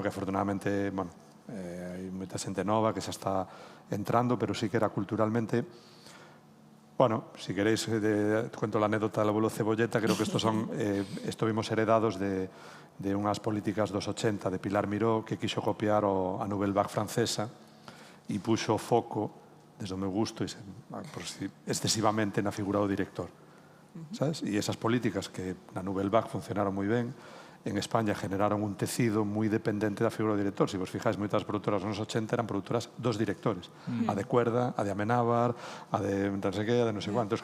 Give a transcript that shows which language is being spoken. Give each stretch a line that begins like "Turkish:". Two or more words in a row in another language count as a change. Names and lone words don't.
Galician: Que afortunadamente, bueno, hay moita xente nova que xa está entrando, pero sí que era culturalmente.
Spanish: Bueno, si queréis, cuento la anécdota del abuelo Cebolleta, creo que esto vimos heredados
Galician: de unhas políticas dos 80 de Pilar Miró, que quiso copiar a Nouvelle Vague francesa e puxo foco, desde o meu gusto, excesivamente na figura do director. ¿Sabes? E esas políticas que na Nouvelle Vague funcionaron moi ben, en España generaron un tecido moi dependente da figura do director. Se vos fijáis, moitas productoras nos 80 eran productoras dos directores. A de Cuerda, a de Amenábar, a de non sei qué, a de non sei cuántos.